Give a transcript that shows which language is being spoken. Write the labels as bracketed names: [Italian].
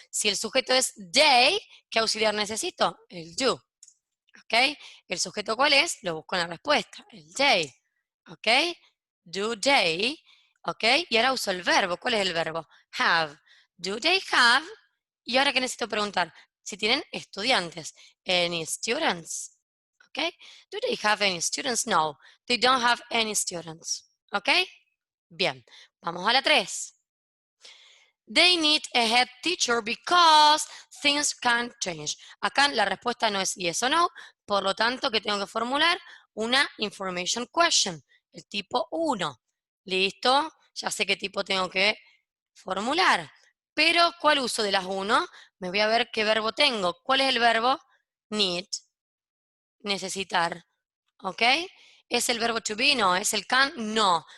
[Spanish] Si el sujeto es they, ¿qué auxiliar necesito? El do. ¿Ok? ¿El sujeto cuál es? Lo busco en la respuesta, el they. ¿Ok? Do they. ¿Ok? Y ahora uso el verbo. ¿Cuál es el verbo? Have. Do they have? Y ahora que necesito preguntar, si tienen estudiantes. [English] Any students? ¿Ok? Do they have any students? No, they don't have any students. ¿Ok? Bien, vamos a la 3. They need a head teacher because things can change. [Spanish] Acá la respuesta no es yes o no, por lo tanto que tengo que formular una information question, el tipo 1. ¿Listo? Ya sé qué tipo tengo que formular. Pero, ¿cuál uso de las 1? Me voy a ver qué verbo tengo. ¿Cuál es el verbo? Need, necesitar. ¿Ok? ¿Es el verbo to be? No. ¿Es el can? No.